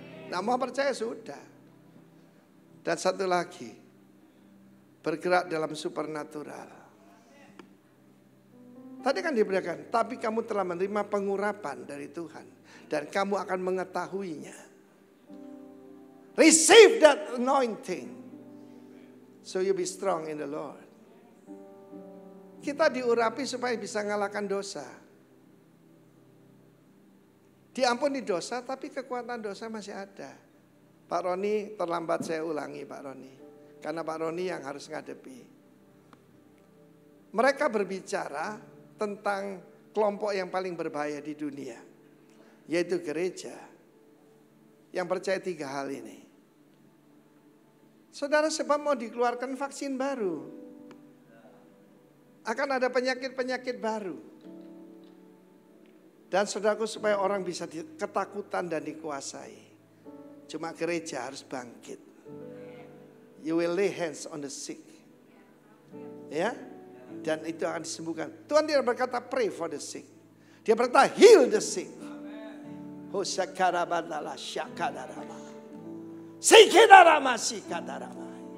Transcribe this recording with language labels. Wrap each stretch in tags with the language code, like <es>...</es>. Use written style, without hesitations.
<id>Nah, mau percaya sudah. Dan satu lagi, bergerak dalam supernatural. Tadi kan diberikan, tapi kamu telah menerima pengurapan dari Tuhan. Dan kamu akan mengetahuinya.</id> <en>Receive that anointing. So you be strong in the Lord.</en> <id>Kita diurapi supaya bisa ngalahkan dosa. Diampuni dosa, tapi kekuatan dosa masih ada. Pak Roni, terlambat saya ulangi Pak Roni. Karena Pak Roni yang harus ngadepi. Mereka berbicara tentang kelompok yang paling berbahaya di dunia. Yaitu gereja. Yang percaya 3 hal ini. Saudara, sebab mau dikeluarkan vaksin baru. Akan ada penyakit-penyakit baru. Dan saudaraku, supaya orang bisa ketakutan dan dikuasai, cuma gereja harus bangkit.</id> <en>You will lay hands on the sick.</en> <id>Ya. Dan itu akan disembuhkan. Tuhan tidak berkata</id> <en>pray for the sick.</en> <id>Dia berkata</id> <en>heal the sick. Hosakarabadala syakadarama. Sikidarama sikadarama.</en>